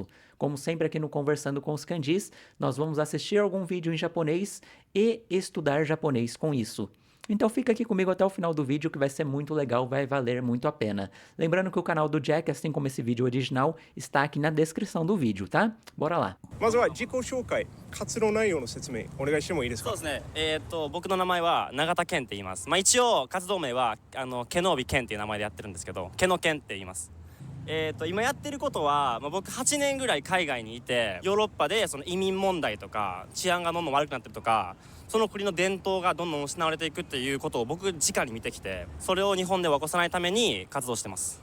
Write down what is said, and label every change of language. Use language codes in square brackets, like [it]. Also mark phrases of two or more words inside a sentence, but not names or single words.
[pt] Como sempre aqui no Conversando com os Kanjis, nós vamos assistir algum vídeo em japonês e estudar japonês com isso. Então fica aqui comigo até o final do vídeo que vai ser muito legal, vai valer muito a pena. Lembrando que o canal do Jack, assim como esse vídeo original, está aqui na descrição do vídeo, tá? Bora lá. [ja] まずは自己紹介、活動内容の説明お願いしてもいいですか。そうですね。僕の名前は永田健って言います。一応活動名は毛の帯健っていう名前でやってるんですけど、毛の健って言います。今やってることは、僕8年ぐらい海外にいて、ヨーロッパでその移民問題とか治安がどんどん悪くなってるとか、その国の伝統がどんどん失われていくっていうことを僕直に見てきて、それを日本では起こさないために活動してます。